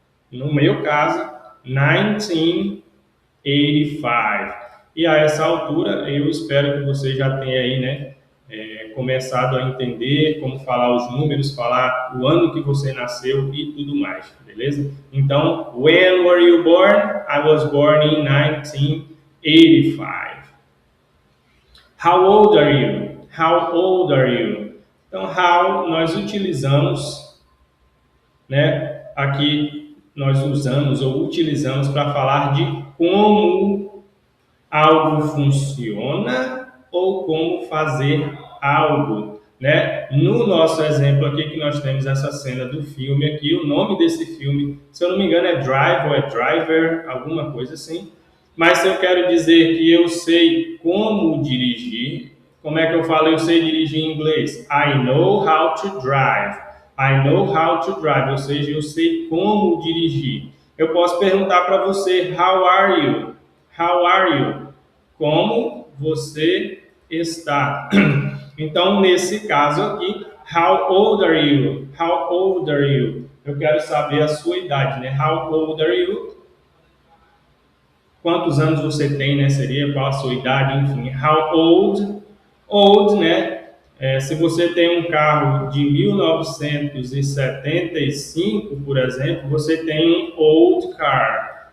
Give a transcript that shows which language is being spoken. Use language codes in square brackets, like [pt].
[pt] No meu caso, 1985. E a essa altura, eu espero que você já tenha aí, né, começado a entender como falar os números, falar o ano que você nasceu e tudo mais, beleza? [en] Então, when were you born? I was born in 1985. How old are you? How old are you? [pt] Então, how nós utilizamos, né, aqui nós usamos ou utilizamos para falar de como algo funciona ou como fazer algo, né? No nosso exemplo aqui que nós temos essa cena do filme aqui, o nome desse filme, se eu não me engano é Drive ou é Driver, alguma coisa assim. Mas se eu quero dizer que eu sei como dirigir, como é que eu falo eu sei dirigir em inglês? [en] I know how to drive. I know how to drive, [pt] ou seja, eu sei como dirigir. Eu posso perguntar para você, [en] how are you? How are you? [pt] Como você está? Então, nesse caso aqui, [en] how old are you? How old are you? [pt] eu quero saber a sua idade, né? [en] How old are you? [pt] Quantos anos você tem, né? Seria qual a sua idade, enfim. How old? Old, né? Se você tem um carro de 1975, por exemplo, você tem um old car.